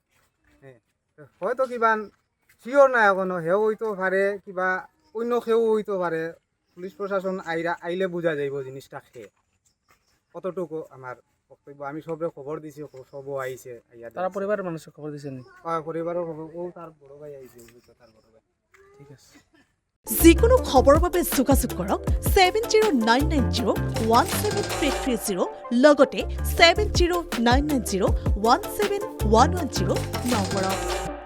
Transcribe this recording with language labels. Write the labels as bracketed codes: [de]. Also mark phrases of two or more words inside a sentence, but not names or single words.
[bn] হ্যাঁ, হয়তো কিবা শিওর না এখনো, হেও হইতে পারে কিবা অন্য কেউ হইতে পারে। পুলিশ প্রশাসন আইলে বোঝা যাইব জিনিসটা খেয়ে। কতটুকু আমার বক্তব্য, আমি সবরে খবর দিছি, সবও আইছে। তারা পরিবারের মানুষের খবর দিয়েছেন? পরিবারের খবর, ও তার বড় ভাই আইছে, তার বড় ভাই। ঠিক আছে। [as] যিকোনো খবৰৰ বাবে যোগাযোগ কৰক 7099017330 লগতে 7099017110 নম্বৰত।